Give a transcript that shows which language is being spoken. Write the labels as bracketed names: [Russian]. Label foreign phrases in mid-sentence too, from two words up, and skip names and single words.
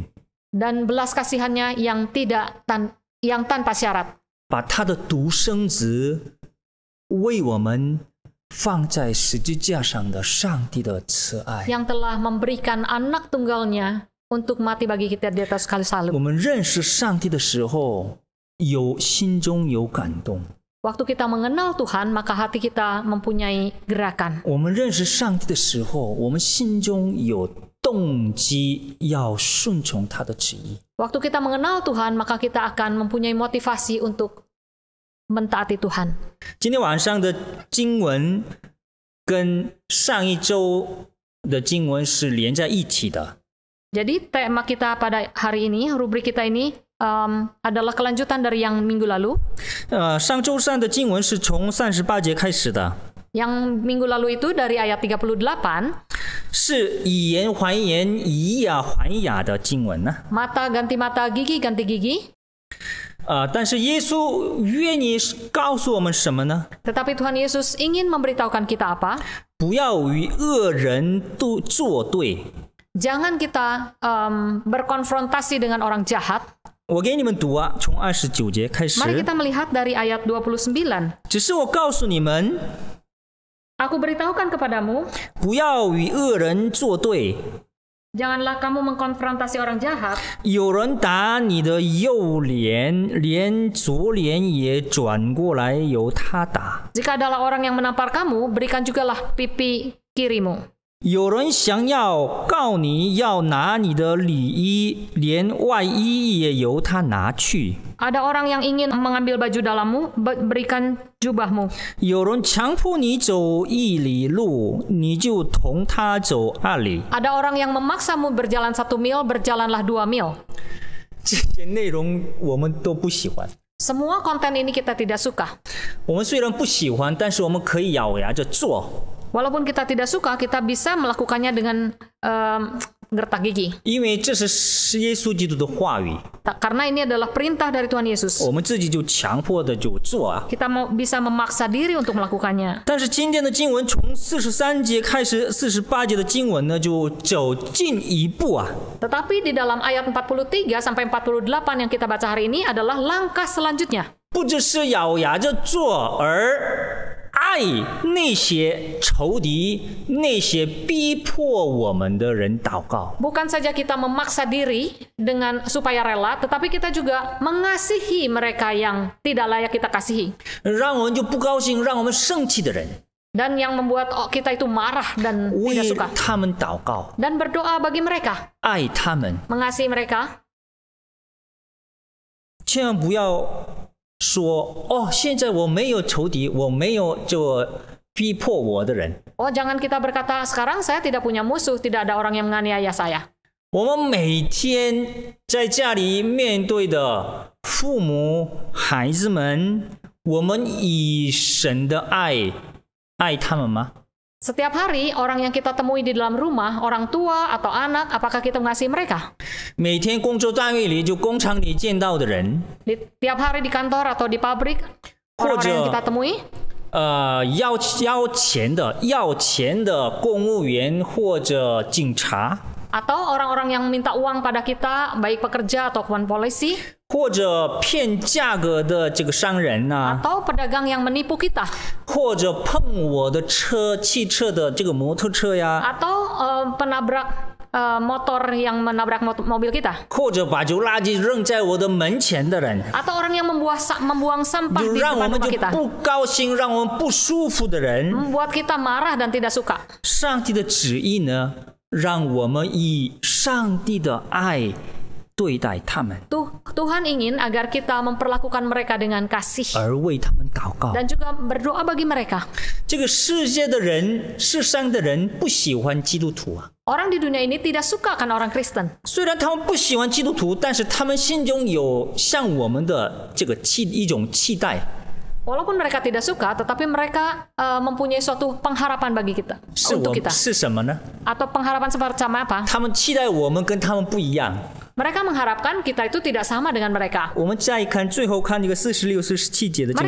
[Indonesian] dan belas kasihannya yang tanpa syarat. [Chinese] 把他的独生子为我们放在十字架上的上帝的慈爱， [Indonesian] Yang telah memberikan anak tunggalnya untuk mati bagi kita di atas kayu [Chinese] 我 [Indonesian] salib. [Chinese] 们认识上帝的时候，心中有感动。 [Indonesian] Waktu kita mengenal Tuhan, maka hati kita mempunyai gerakan. [Chinese] 我们认识上帝的时候，我们心中有动机要顺从他的旨意。 [Indonesian] Waktu kita mengenal Tuhan, maka kita akan mempunyai motivasi untuk mentaati Tuhan. [Chinese] 今天晚上的经文跟上一周的经文是连在一起的。 [Indonesian] Jadi tema kita pada hari ini, rubrik kita ini adalah kelanjutan dari yang minggu lalu. [Chinese] 上周三的经文是从38节开始的， [Indonesian] Yang minggu lalu itu dari ayat 38, [Chinese] 是以言还言，以牙还牙的经文呢。 [Indonesian] mata ganti mata, gigi ganti gigi. [Chinese] 但是耶稣愿意告诉我们什么呢？ [Indonesian] Tetapi Tuhan Yesus ingin memberitahukan kita apa? [Chinese] 不要与恶人作对。 [Indonesian] Jangan kita berkonfrontasi dengan orang jahat. [Chinese] 我给你们读啊，从29节开始。 [Indonesian] Mari kita melihat dari ayat 29. [Chinese] 只是我告诉你们， [Indonesian] Aku beritahukan kepadamu, [Chinese] 不要与恶人作对。 [Indonesian] janganlah kamu mengkonfrontasi orang jahat. [Chinese] 有人打你的右脸，连左脸也转过来由他打。 [Indonesian] Jika adalah orang yang menampar kamu, berikan jugalah pipi kirimu. [Chinese] 有人想要告你，要拿你的里衣，连外衣也由他拿去。 [Indonesian] Ada orang yang ingin mengambil baju dalammu, berikan jubahmu. [Chinese] 有人强迫你走1里路，你就同他走2里。 [Indonesian] Ada orang yang memaksamu berjalan 1 mil, berjalanlah 2 mil. [Chinese] 这些内容我们都不喜欢。 [Indonesian] Semua konten ini kita tidak suka. [Chinese] 我们虽然不喜欢，但是我们可以咬牙着做。 [Indonesian] Walaupun kita tidak suka, kita bisa melakukannya dengan gertak gigi. [Chinese] 因为这是耶稣基督的话语， [Indonesian] Karena ini adalah perintah dari Tuhan Yesus. [Chinese] 我们自己就强迫的就做啊。 [Indonesian] Kita bisa memaksa diri untuk melakukannya. [Chinese] 但是今天的经文从43节开始，48节的经文呢，就走进一步啊。 [Indonesian] Tetapi di dalam ayat 43 sampai 48 yang kita baca hari ini adalah langkah selanjutnya. [Chinese] 不只是咬牙着做，而爱那些仇敌、那些逼迫我们的人祷告。 [Indonesian] Bukan saja kita memaksa diri dengan supaya rela, tetapi kita juga mengasihi mereka yang tidak layak kita kasihi. [Chinese] 让我们就不高兴，让我们生气的人， [Indonesian] Dan yang membuat kita itu marah dan tidak [Chinese] 为 [Indonesian] suka. [Chinese] 他们祷告， [Indonesian] Dan berdoa bagi mereka, [Chinese] 爱他们， [Indonesian] mengasihi mereka. [Chinese] 千万不要说哦，现在我没有仇敌，我没有这逼迫我的人。 [Indonesian] Oh, jangan kita berkata, sekarang saya tidak punya musuh, tidak ada orang yang menganiaya saya. [Chinese] 我们每天在家里面对的父母、孩子们，我们以神的爱他们吗？ [Indonesian] Setiap hari, orang yang kita temui di dalam rumah, orang tua atau anak, apakah kita mengasihi mereka? [Chinese] 每天工作单位里就工厂里见到的人， [Indonesian] Tiap hari di kantor atau di pabrik, orang-orang yang kita temui, [Chinese] 要钱的公务员或者警察， [Indonesian] atau orang-orang yang minta uang pada kita, baik pekerja ataupun polisi, [Chinese] 或者骗价格的这个商人呐、 [Indonesian] atau pedagang yang menipu kita, [Chinese] 或者碰我的汽车的这个摩托车呀， [Indonesian] atau penabrak motor yang menabrak mobil kita, [Chinese] 或者把旧垃圾扔在我的门前的人， [Indonesian] atau orang yang membuang sampah [Chinese] 就 [Indonesian] di [Chinese] 让我 [Indonesian] depan [Chinese] 们 [Indonesian] rumah [Chinese] 就 [Indonesian] kita, [Chinese] 不高兴，让我们不舒服的人。 [Indonesian] membuat kita marah dan tidak suka. [Chinese] 上帝的旨意呢，让我们以上帝的爱对待他们， [Indonesian] Tuhan ingin agar kita memperlakukan mereka dengan kasih [Chinese] 而为他们祷告。 [Indonesian] dan juga berdoa bagi mereka. [Chinese] 这个世界的人，世上的人不喜欢基督徒啊。 [Indonesian] Orang di dunia ini tidak suka akan orang Kristen. [Chinese] 虽然他们不喜欢基督徒，但是他们心中有像我们的这个一种期待。 [Indonesian] Walaupun mereka tidak suka, tetapi mereka mempunyai suatu pengharapan bagi kita, [Chinese] 是 [Indonesian] untuk kita. [Chinese] 什么呢？ [Indonesian] Atau pengharapan semacam apa? [Chinese] 他们期待我们跟他们不一样。 [Indonesian] Mereka mengharapkan kita itu tidak sama dengan mereka. [Chinese] 我们再看最后看这个46、47节的经